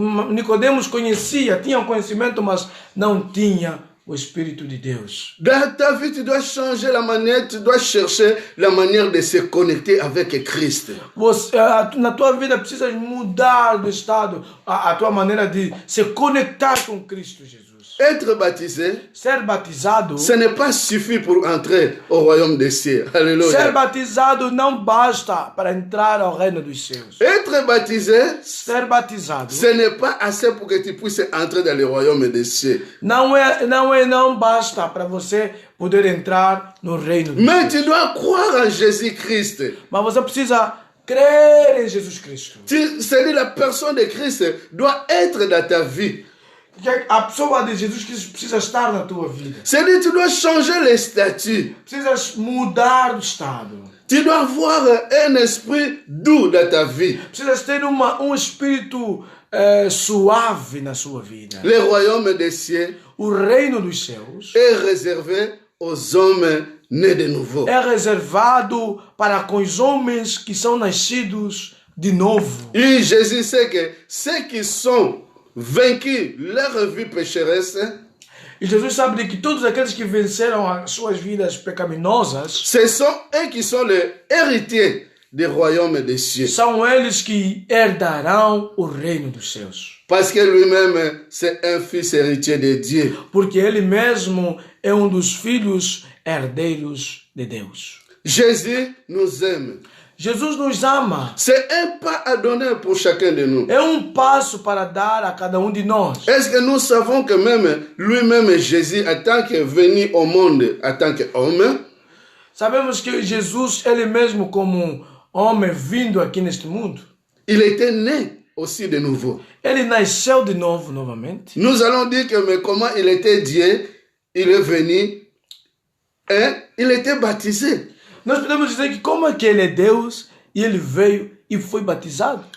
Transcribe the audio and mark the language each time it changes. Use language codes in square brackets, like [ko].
[pt] Nicodemos conhecia, tinha o conhecimento, mas não tinha o Espírito de Deus. [fr] Dans ta vie, tu dois changer la manière, tu dois chercher la manière de se connecter avec Christ. [pt] Na tua vida precisa mudar de estado, a tua maneira de se conectar com Cristo Jesus. [fr] Être baptisé, [pt] Ser batizado, [fr] ce n'est pas suffit pour entrer au royaume des cieux. Alléluia. [pt] ser batizado não basta para entrar ao reino dos céus. [fr] Être baptisé, [pt] Ser batizado [fr] ce n'est pas assez pour que tu puisses entrer dans le royaume des cieux. [pt] não basta para você poder entrar no reino dos [fr] Mais [pt] céus. [fr] tu dois croire en Jésus-Christ. [pt] Mas você precisa crer em Jesus Cristo. [fr] C'est-à-dire la personne de Christ doit être dans ta vie. [pt] A pessoa de Jesus Cristo precisa estar na tua vida. [fr] C'est-à-dire tu dois changer les statuts. [pt] Precisas mudar de estado. [fr] Tu dois avoir un esprit doux dans ta vie. [pt] Precisas ter espírito suave na sua vida. [fr] Le royaume des cieux [pt] O reino dos céus [fr] est réservé aux hommes nés de nouveau. [pt] é reservado para com os homens que são nascidos de novo. [fr] Et Jésus sait que ceux qui sont vaincus leur vie pécheresse, [pt] E Jesus sabe de que todos aqueles que venceram as suas vidas pecaminosas [fr] ce sont eux qui sont les héritiers du royaume des cieux. [pt] são eles que herdarão o reino dos céus. [fr] Parce que lui-même, c'est un fils héritier de Dieu. [pt] Porque ele mesmo é dos filhos herdeiros de Deus. [fr] Jésus nous aime. [pt] Jesus nos ama. [fr] C'est un pas à donner pour chacun de nous. [pt] É passo para dar a cada de nós. [fr] Est-ce que nous savons que même lui-même, Jésus, en tant que venu au monde, en tant qu'homme, [pt] Sabemos que Jesus, ele mesmo como homem vindo aqui neste mundo, [fr] il était né aussi de nouveau. [pt] ele nasceu de novo novamente. [fr] Nous allons dire que mais comment il était Dieu, il est venu et il était baptisé. [pt] Nós podemos dizer que como é que ele é Deus e ele veio e foi batizado?